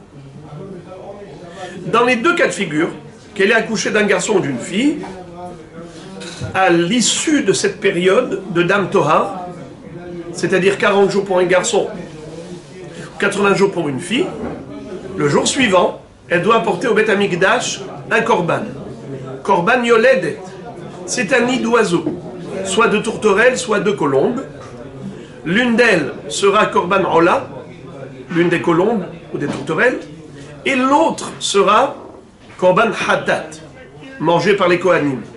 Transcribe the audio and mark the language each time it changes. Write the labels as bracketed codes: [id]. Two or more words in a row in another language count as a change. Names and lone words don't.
[fr] Dans les deux cas de figure, qu'elle ait accouché d'un garçon ou d'une fille, à l'issue de cette période de [he] דם טוהר, [fr] c'est-à-dire 40 jours pour un garçon, 80 jours pour une fille, le jour suivant, elle doit apporter au [he] בית המקדש [fr] un korban. [he] קרבן יולדת, [fr] c'est un nid d'oiseau, soit de tourterelle, soit de colombe. L'une d'elles sera [he] קרבן עולה, [fr] l'une des colombes ou des tourterelles, et l'autre sera [he] קרבן חטאת, [fr] mangé par les kohanim.